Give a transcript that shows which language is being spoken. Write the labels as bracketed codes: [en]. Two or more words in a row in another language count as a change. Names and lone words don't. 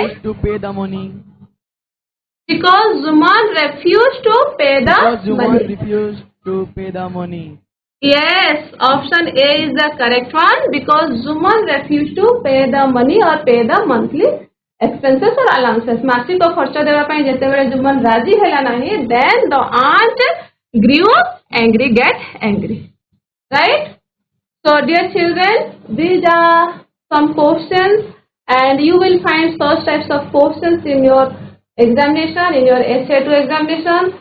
[en] refused to pay the money. Because Zuman refused to pay Because the Zuman money. refused to pay the money. Yes, option A is the correct one. Because Zuman refused to pay the money or pay the monthly expenses or allowances. [or] ମାସିକ ଖର୍ଚ୍ଚ ଦେବା ପାଇଁ ଯେତେବେଳେ Zuman ରାଜି ହେଲା ନାହିଁ, [en] then the aunt grew angry, get angry. Right? So dear children, these are some questions and you will find such types of questions in your examination, in your essay 2 examination.